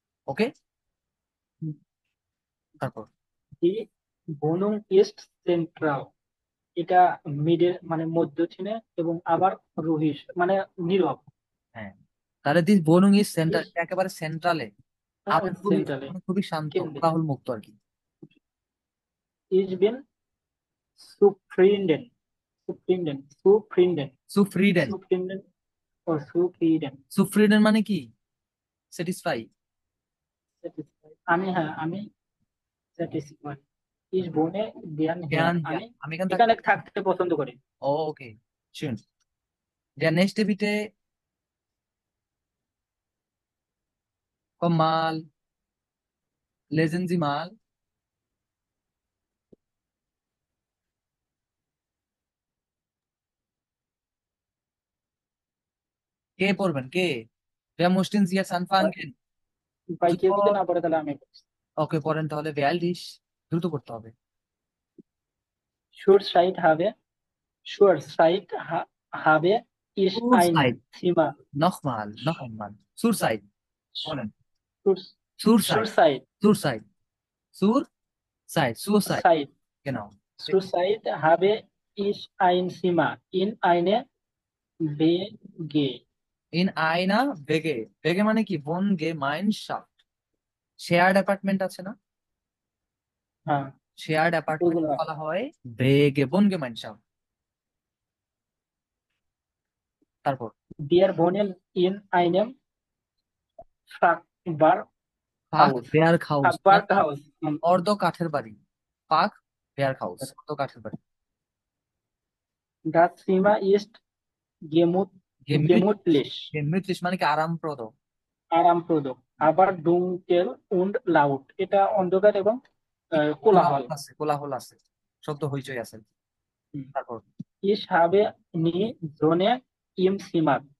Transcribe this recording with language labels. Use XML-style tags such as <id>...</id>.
<bn>ওকে, তারপর</bn> <de>die Wohnung ist zentral,</de> <bn>এটা মিডের মানে মধ্যছিনে এবং আবার রহিস মানে নীরব, হ্যাঁ, তাহলে দিস বনুং ইজ সেন্টার, একেবারে সেন্ট্রালে, আবার খুবই সেন্ট্রালে খুবই শান্ত, কেন্দ্রে। কোলাহল মুক্ত আর কি।</bn> <de>Ich bin zufrieden, zufrieden, zufrieden,</de> <bn>সুফ্রিডেন,</bn> <de>zufrieden ও zufrieden,</de> <bn>সুফ্রিডেন মানে কি? স্যাটিসফাই। আমি হ্যাঁ আমি satisfied.</bn> <de>Ich wohne gern hier,</de> <bn>জ্ঞান আমি জ্ঞান, আমি এখানে এখানে থাকতে পছন্দ করি।</bn> <de>ওকে শুন, der nächste bitte, komm mal, lesen Sie mal.</de> <bn>কে পড়বেন কে?</bn> <de>wer muss denn Sie jetzt anfangen?</de> <bn>ভাই কেউ যদি না পড়ে তাহলে আমি ওকে পড়েন তাহলে, বেয়াল্লিশ, দ্রুত করতে হবে।</bn> <de>Zurzeit habe, Zurzeit habe ich ein Zurzeit, Zimmer, nochmal, noch einmal. Zurzeit,</de> <bn>বলেন।</bn> <de>Zur- Zurzeit, Zurzeit, Zurzeit, Zurzeit, Zurzeit, Zeit, genau. Zurzeit habe ich ein Zimmer in eine WG, In einer WG,</de> <bn>WG মানে কি? Wohngemeinschaft, shared apartment আছে না, হ্যাঁ shared apartment ওগুলো বলা হয় WG, Wohngemeinschaft। তারপর</bn> <de>Wir wohnen in einem Fachwerkhaus,</de> <bn>পাক বেয়ার্ক হাউস,</bn> <de>Fachwerkhaus,</de> <bn>অর্ধ কাঠের বাড়ি, পাক বেয়ার্ক হাউস, অর্ধ কাঠের বাড়ি।</bn> <de>das Zimmer ist gemütlich,</de> <bn>gemütlich মানে কি? আরামপ্রদ। আরামপ্রদ, আবার</bn> <de>dunkel und laut,</de> <bn>এটা অন্ধকার এবং কোলাহল। আছে, কোলাহল আছে, শব্দ হইচই আছে। হুম। তারপর</bn> <de>Ich habe nie Sonne im Zimmer,</de>